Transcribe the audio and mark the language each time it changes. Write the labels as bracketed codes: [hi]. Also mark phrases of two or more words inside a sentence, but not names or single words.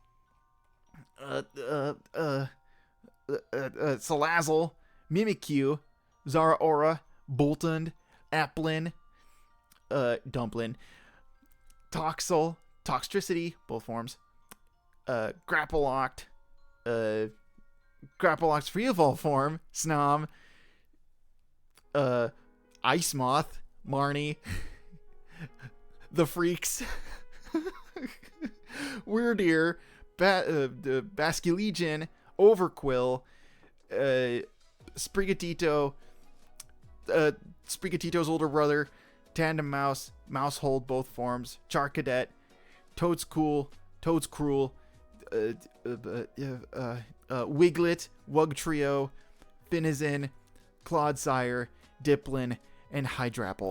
[en] Salazzle, Mimikyu, Zeraora, Boltund, Applin, Dumplin, Toxel, Toxtricity, both forms, Grapploct, Grapploct Free Evolve form, Snom, Ice Moth, Marnie, the Freaks, Weirdeer, Basculegion, Overquill, Sprigatito, Sprigatito's older brother, Tandem Mouse, Mousehold, both forms, Charcadet, Toad's Cruel, Wiglet, Wugtrio, Finizen, Clodsire, Diplin, and Hydrapple.